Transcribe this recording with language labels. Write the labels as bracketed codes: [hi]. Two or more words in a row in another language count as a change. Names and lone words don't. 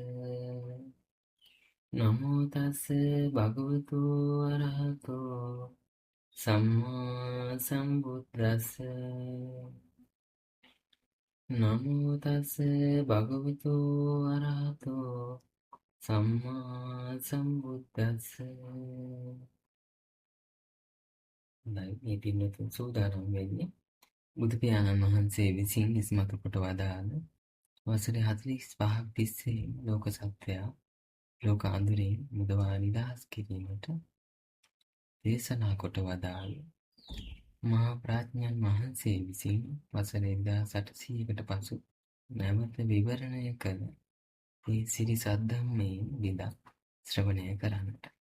[pi] නමෝ තස් භගවතෝ අරහතෝ සම්මා සම්බුද්දස්ස නමෝ තස් භගවතු අරහතෝ සම්මා සම්බුද්දස්ස. [si] මේ පින්වතුන් සූදානම් වෙන්නේ බුදු පියාණන් වහන්සේ විසින් ඉස්මතු කොට වදාළ වසර 45ක් තිස්සේ ලෝක සත්වයා ලෝක අඳුරෙන් මුදවා නිදහස් කිරීමට දේශනා කොට වදාළ මහා ප්‍රඥාන් වහන්සේ විසින් වසර 1800කට පසු නැවත විවරණය කළ මේ සිරි සද්ධම්මේ විදක් ශ්‍රවණය කරන්නට.